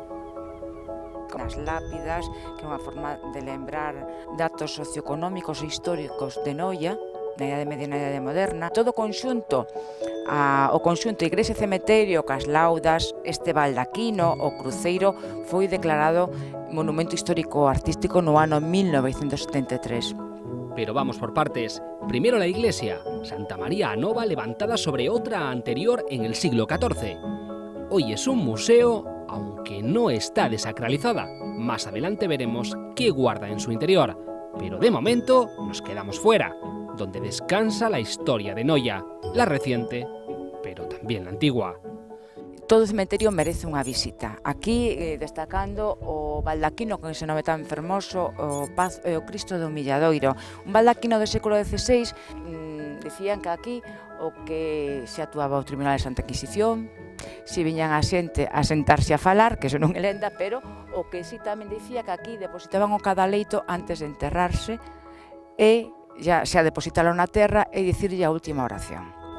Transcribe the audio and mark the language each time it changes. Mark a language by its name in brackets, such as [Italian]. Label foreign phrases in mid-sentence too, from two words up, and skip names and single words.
[Galician] Con as lápidas, que é unha forma de lembrar datos socioeconómicos e históricos de Noia, na Idade Media e na Idade Moderna. Todo o conxunto igrexa e cementerio, cas laudas, este baldaquino, o cruceiro, foi declarado Monumento Histórico Artístico no ano 1973. [Spanish] Pero vamos por partes. Primero la iglesia, Santa María a Nova, levantada sobre otra anterior en el siglo XIV. Hoy es un museo, aunque no está desacralizada. Más adelante veremos qué guarda en su interior. Pero de momento nos quedamos fuera, donde descansa la historia de Noia, la reciente, pero también la antigua. [Galician] Todo o cementerio merece unha visita. Aquí, destacando o baldaquino con ese nome tan fermoso, o Cristo do Milladoiro. Un baldaquino do século XVI, dicían que aquí o que se actuaba o Tribunal de Santa Inquisición, se viñan a xente a sentarse a falar, que eso non é lenda, pero o que sí tamén dicía que aquí depositaban o cadaleito antes de enterrarse e xa depositalo na terra e dicirlle a última oración.